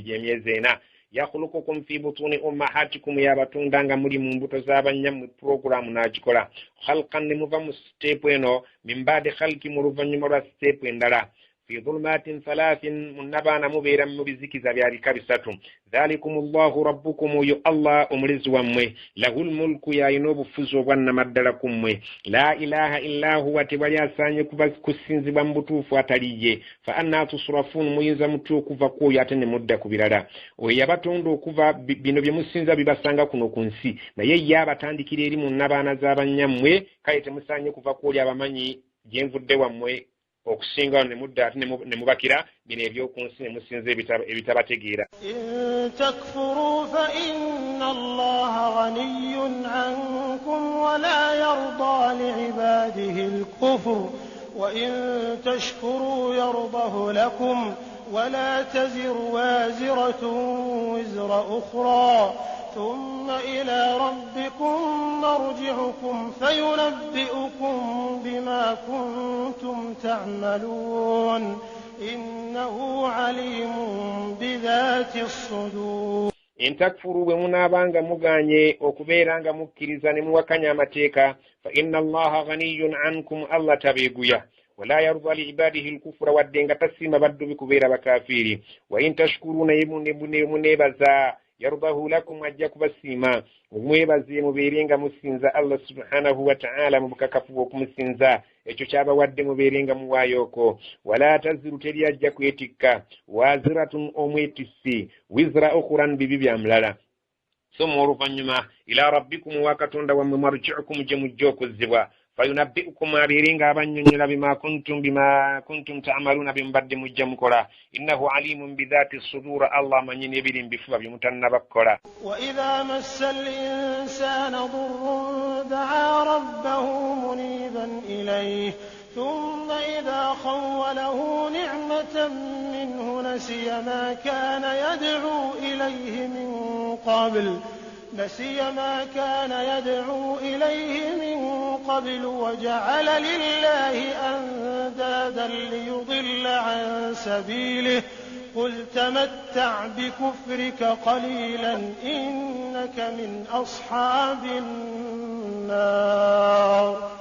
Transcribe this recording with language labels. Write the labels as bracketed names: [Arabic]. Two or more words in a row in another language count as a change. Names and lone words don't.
[Ganda] gy'emyezi 4 [Arabic] يخلقكم في بطون أمهاتكم [Ganda] yabatonda nga muli mu mbuto z'abanyammwe puroguramu n'agikola khalqan ne muva mu siteepu eno [Arabic] من بعد خلق [Ganda] mu luvannyuma lwa siteepu endala [Arabic] في ظلمات [Ganda] 3 munnabaana mubeera mu bizikiza byabika 3 [Arabic] ذلكم الله ربكم [Ganda] yo Allah omulezi wammwe [Arabic] له الملك [Ganda] yayina obufuzi obwannamaddala ku mmwe [Arabic] لا إله إلا هو [Ganda] tewali asaanye kusinzibwa mu butuufu ataliye [Arabic] فأنى تصرفون [Ganda] muyinza mutya okuva kwoyo ate ne mudda ku birala oyo yabatonda okuva bino bye musinza bibasanga kuno ku nsi naye ye abatandikira eri munnabaana z'abanyammwe kale temusaanye kuva kwoli abamanyi gyenvudde wammwe okusinga ne mudda ate ne mubakira bino ebyokunsi ne musinza ebitabategeera [Arabic] تكفروا فإن الله غني عنكم ولا يرضى لعباده الكفر وإن تشكروا يرضه لكم ولا تزر وازرة وزر أخرى ثم إلى ربكم مرجعكم فينبئكم بما كنتم تعملون إنه عليم بذات الصدور إن تكفروا [Ganda] bwe munaabanga muganye okubeera nga mukkiriza ne muwakanya amateeka [Arabic] فإن الله غني عنكم [Ganda] Allah tabeeguya [Arabic] ولا يرضى لعباده الكفر [Ganda] wadde nga tasiima baddu bikubeera bakafiiri [Arabic] وإن تشكروا [Ganda] naye muneebaza [Arabic] يرضه لكم [Ganda] ajja kubasiima omwebaze mubeere nga musinza Allah [Arabic] سبحانه وتعالى [Ganda] mu bukakafu bw'okumusinza ekyo kyabawadde mubeere nga muwaayoko [Arabic] ولا تزر [Ganda] teri ajja kwetikka waziratun omwetisi [Arabic] وزر أخرى [Ganda] bibi bya mulala soma oluvanyuma [Arabic] إلى ربكم [Ganda] wa katonda wammwe marji'ukum gye mujja okuzzibwa fayunabbi'ukum abeere nga abannyonnyola [Arabic] بما كنتم تعملون [Ganda] bimbadde mujja mukola [Arabic] إنه عليم بذات الصدور [Ganda] Allah amanyi n'ebiri mu bifuba bye mutannabakkola [Arabic] وإذا مس الإنسان ضر دعا ربه منيبا إليه ثم إذا خوله نعمة منه نسي ما كان يدعو إليه من قبل وجعل لله أندادا ليضل عن سبيله قل تمتع بكفرك قليلا إنك من أصحاب النار